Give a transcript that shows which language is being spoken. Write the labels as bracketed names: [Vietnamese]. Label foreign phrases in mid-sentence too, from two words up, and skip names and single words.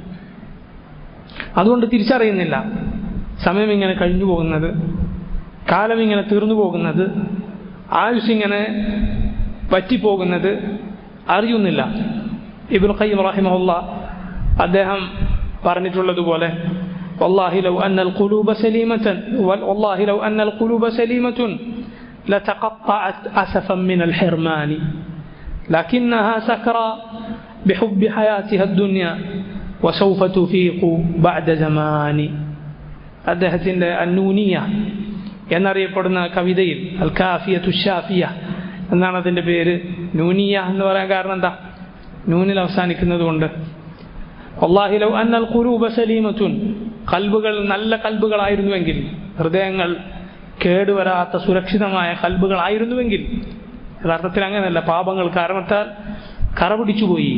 [Malayalam] അതുകൊണ്ട് തിരിച്ചറിയുന്നില്ല സമയം ഇങ്ങനെ കഴിഞ്ഞു പോകുന്നത്, കാലം ഇങ്ങനെ തീർന്നു പോകുന്നത്, ആയുസ് ഇങ്ങനെ പറ്റിപ്പോകുന്നത് അറിയുന്നില്ല. ഇബ്നു ഖയ്യിം റഹിമഹുല്ലാഹ് അദ്ദേഹം പറഞ്ഞിട്ടുള്ളതുപോലെ, [Arabic] والله لو أن القلوب سليمة والله لو أن القلوب سليمة لتقطعت أسفا من الحرمان لكنها سكرى بحب حياتها الدنيا وسوف تفيق بعد زمان. [Malayalam] അദ്ദേഹത്തിൻ്റെ അന്നൂനിയ എന്നറിയപ്പെടുന്ന കവിതയിൽ അൽ കാഫിയത്തു ഷാഫിയ എന്നാണ് അതിൻ്റെ പേര്. നൂനിയ എന്ന് പറയാൻ കാരണം എന്താ? നൂനിൽ അവസാനിക്കുന്നത് കൊണ്ട്. [Arabic] والله لو أن القلوب سليمة, [Malayalam] ഖൽബുകൾ നല്ല ഖൽബുകളായിരുന്നുവെങ്കിൽ, ഹൃദയങ്ങൾ കേടുവരാത്ത സുരക്ഷിതമായ ഖൽബുകളായിരുന്നുവെങ്കിൽ, യഥാർത്ഥത്തിൽ അങ്ങനെയല്ല, പാപങ്ങൾ കാരണത്താൽ കറ പിടിച്ചുപോയി.